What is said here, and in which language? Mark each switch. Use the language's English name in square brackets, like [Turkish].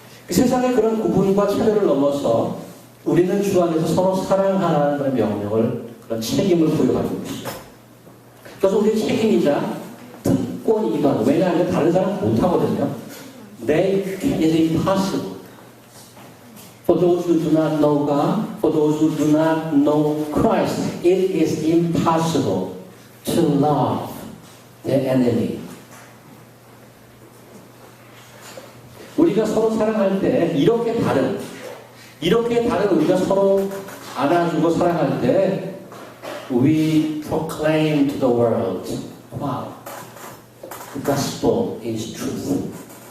[Korean] 세상의 그런 구분과 차별을 넘어서 우리는 주 안에서 서로 사랑하라는 그런 명령을, 그런 책임을 부여받는 것이죠. 그래서 우리의 책임이자 특권이기도 하고, 왜냐하면 다른 사람 못하거든요. [English] They is impossible. For those who do not know God, for those who do not know Christ, it is impossible to love their enemy. [Korean] 우리가 서로 사랑할 때 이렇게 다른 우리가 서로 안아주고 사랑할 때 [English] we proclaim to the world, wow, the gospel is truth.